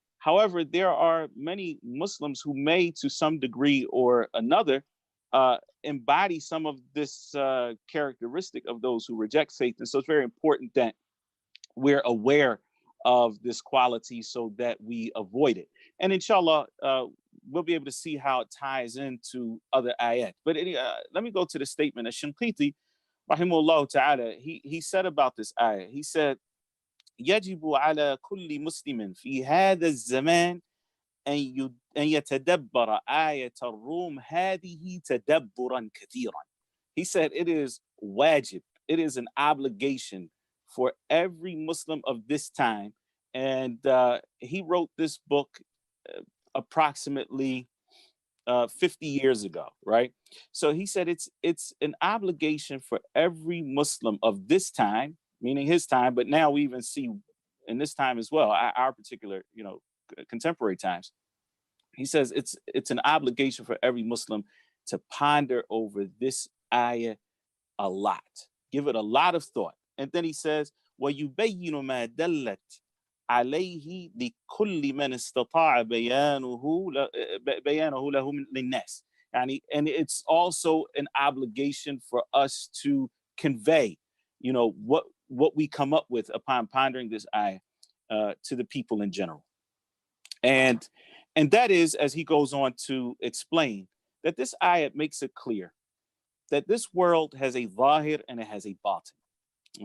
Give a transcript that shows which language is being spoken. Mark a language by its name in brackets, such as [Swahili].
[English] However, there are many Muslims who may, to some degree or another, embody some of this characteristic of those who reject faith. And so it's very important that we're aware of this quality so that we avoid it. And inshallah, we'll be able to see how it ties into other ayat. But let me go to the statement of Shinqiti, rahimahullah ta'ala, he said about this ayah, he said, [Arabic] يجب على كل مسلم في هذا الزمان أن يتدبر آية الروم هذه تدبرا كثيرا. [English] He said it is wajib, it is an obligation for every Muslim of this time. And he wrote this book approximately 50 years ago, right? So he said it's an obligation for every Muslim of this time, meaning his time, but now we even see in this time as well, our particular, contemporary times. He says it's an obligation for every Muslim to ponder over this ayah a lot, give it a lot of thought. And then he says, [Arabic] وَيُبَيِّنُ مَا دَلَّتْ عليه لكل من استطاع بيانه له للناس. [English] And it's also an obligation for us to convey, what we come up with upon pondering this ayah to the people in general. And that is, as he goes on to explain, that this ayah makes it clear that this world has a zahir and it has a batin.